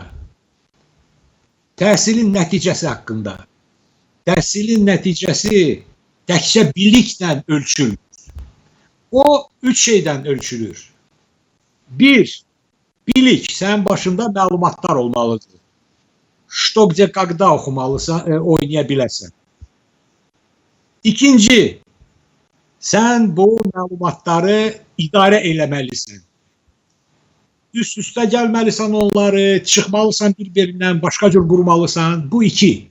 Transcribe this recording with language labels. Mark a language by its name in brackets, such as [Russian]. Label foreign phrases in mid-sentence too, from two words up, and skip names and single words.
[Azerbaijani] Təhsilin nəticəsi haqqında. Təhsilin nəticəsi təkcə biliklə ölçülür. O üç şeydən ölçülür. Bir, bilik, sənin başında məlumatlar olmalıdır. [Russian] Что, где, когда [Azerbaijani] oxumalısan, oynaya biləsən. İkinci, sən bu məlumatları idarə eləməlisən. Üst-üstə gəlməlisən onları, çıxmalısan bir-birindən, başqa cür qurmalısan. Bu iki.